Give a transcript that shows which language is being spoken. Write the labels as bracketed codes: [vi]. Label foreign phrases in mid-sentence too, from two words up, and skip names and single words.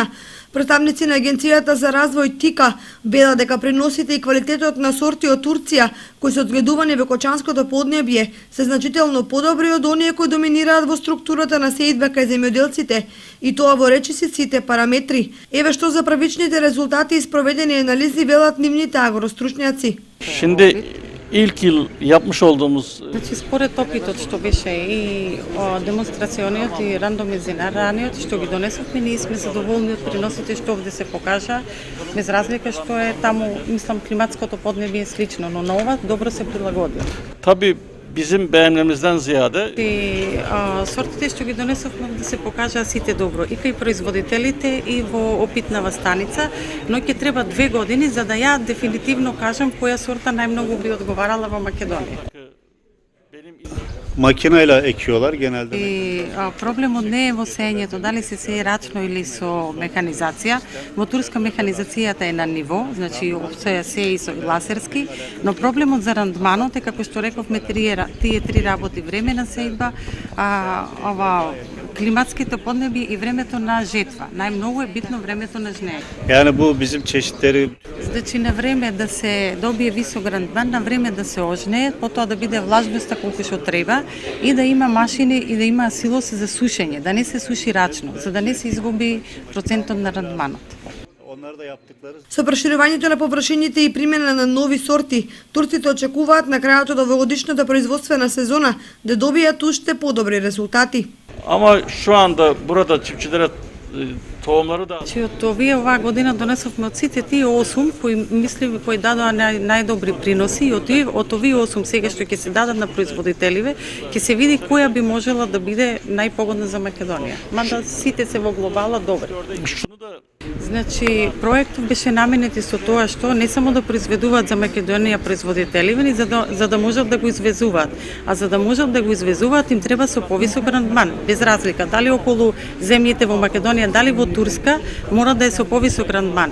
[mk] Представници на Агенцијата за развој ТИКА велат дека приносите и квалитетот на сорти од Турција кои се одгледувани во Кочанското поднебје се значително подобри од оние кои доминираат во структурата на сеидба кај земјоделците, и тоа во речиси сите параметри. Еве што за првичните резултати из проведени анализи велат нивните агростручњаци. [tr] Şimdi ilk yıl yapmış olduğumuz [mk] Значи, според опитот што беше и демонстрацијниот и рандомизираниот што ги донесовме, ние сме задоволни од приносите што овде се покажа, без разлика што е таму, мислам, климатското поднебје е слично, но на ова добро се прилагоди. [tr] tabii bizim beğenmemizden ziyade [mk] И сортите што ги донесовме да се покажаа сите добро, и кај производителите и во опитнава станица, но ќе треба 2 години за да ја дефинитивно кажам која сорта најмногу би одговарала во Македонија. [tr] Makineyle ekiyorlar genelde. [mk] И проблемот не е во сеењето, дали се сее рачно или со механизација. Во Турска механизацијата е на ниво, значи се сее со ласерски, но проблемот за рандманот е, како што рековме, тие три работи: време на сејба, ова климатските поднеби и времето на жетва. Најмногу е битно времето на жнење. [tr] Yani bu bizim çeşitleri [mk] Значи на време да се добие висок рандман, на време да се ожнее, потоа да биде влажноста колку што треба и да има машини и да има силоси за сушење, да не се суши рачно, за да не се изгуби процентот на рандманот. [tr] onlar da yaptıkları [mk] Со проширувањето на површините и примена на нови сорти, турците очекуваат на крајот од овогодишната производствена сезона да добијат уште подобри резултати. [tr] ama şu anda burada çiftçilere tohumları da [mk] Значи од овие оваа година донесовме од сите тие 8 кои мислиме кои дадоа најдобри приноси, и од овие 8 сега што ќе се дадат на производителиве, ќе се види која би можела да биде најпогодна за Македонија. Мада сите се во глобала добри. [tr] şunu da [mk] Значи, проектот беше наменет и со тоа што не само да произведуваат за Македонија производители, за да можат да го извезуваат. А за да можат да го извезуваат, им треба со повисок рандман, без разлика дали околу земјите во Македонија, дали во Турска, мора да е со повисок рандман.